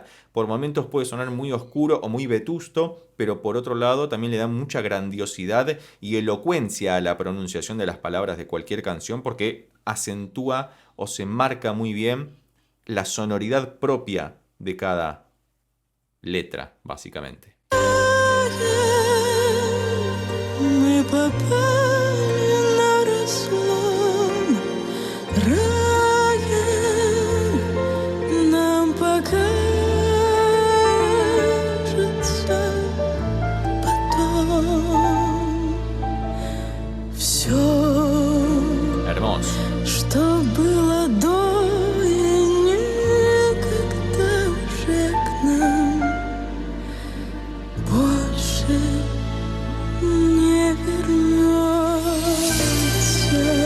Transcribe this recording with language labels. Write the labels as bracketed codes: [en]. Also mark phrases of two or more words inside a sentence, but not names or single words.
[es] Por momentos puede sonar muy oscuro o muy vetusto, pero por otro lado también le da mucha grandiosidad y elocuencia a la pronunciación de las palabras de cualquier canción porque acentúa o se marca muy bien la sonoridad propia de cada letra, básicamente. [ru] Мы попали на разлом рая, нам покажется потом все, [es] Hermoso. [ru] что было до и никогда уже к нам больше не вернется.